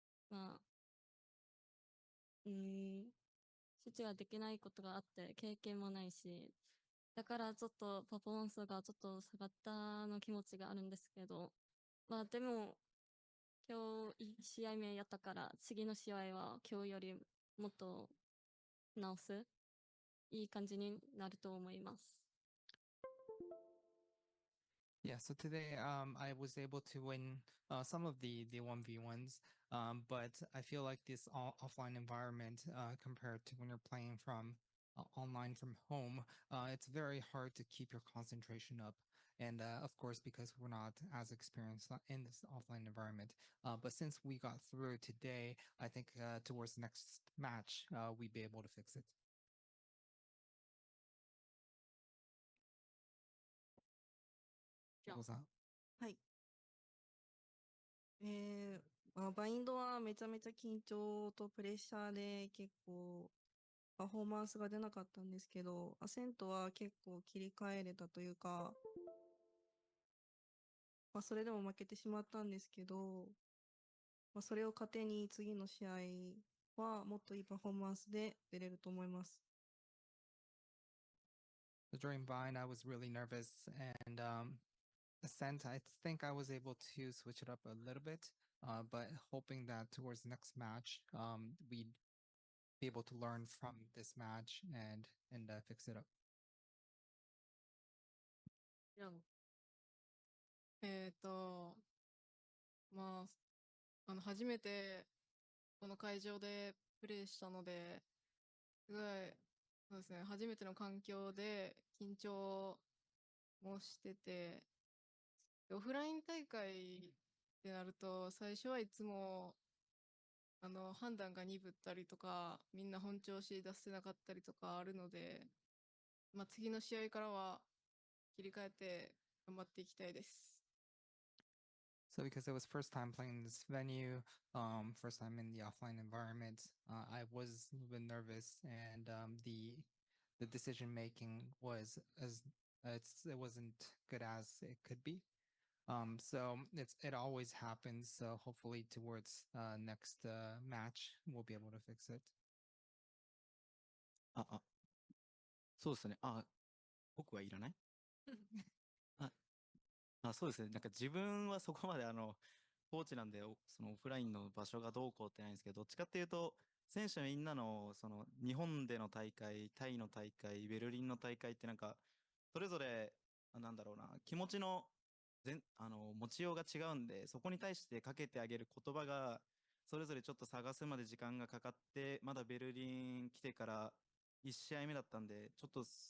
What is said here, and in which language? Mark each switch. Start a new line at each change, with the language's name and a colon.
Japanese: まあ、集中ができないことがあって、経験もないし、だからちょっとパフォーマンスがちょっと下がったの気持ちがあるんですけど、まあでも、今日1試合目やったから、次の試合は今日よりもっと直す、いい感じになると思います。
English: Yeah, so today I was able to win some of the 1v1s, but I feel like this offline environment compared to when you're playing from online from home, it's very hard to keep your concentration up. And of course, because we're not as experienced in this offline environment. But since we got through today, I think towards the next match, we'd be able to fix it.
Japanese: じゃあお子さん。はい。バインドはめちゃめちゃ緊張とプレッシャーで結構パフォーマンスが出なかったんですけど、アセントは結構切り替えれたというか、それでも負けてしまったんですけど、それを糧に次の試合はもっといいパフォーマンスで出れると思います。
English: So during Vine, I was really nervous, and Ascent, I think I was able to switch it up a little bit, but hoping that towards the next match, we'd be able to learn from this match and fix it up.
Japanese: じゃあまあ、初めてこの会場でプレイしたので、すごい、そうですね、初めての環境で緊張もしてて、オフライン大会ってなると、最初はいつも、判断が鈍ったりとか、みんな本調子出せなかったりとかあるので、まあ、次の試合からは切り替えて頑張っていきたいです。
English: So because it was first time playing this venue, first time in the offline environment, I was a little bit nervous, and the decision making was it wasn't good as it could be. So it always happens. So hopefully towards next match we'll be able to fix it.
Japanese: そうですね。僕はいらないそうですね。なんか自分はそこまでコーチなんで、そのオフラインの場所がどうこうってないんですけど、どっちかっていうと、選手みんなの、その日本での大会、タイの大会、ベルリンの大会ってなんか、それぞれ、なんだろうな、気持ちの持ちようが違うんで、そこに対してかけてあげる言葉が、それぞれちょっと探すまで時間がかかって、まだベルリン来てから1試合目だったんで、ちょっと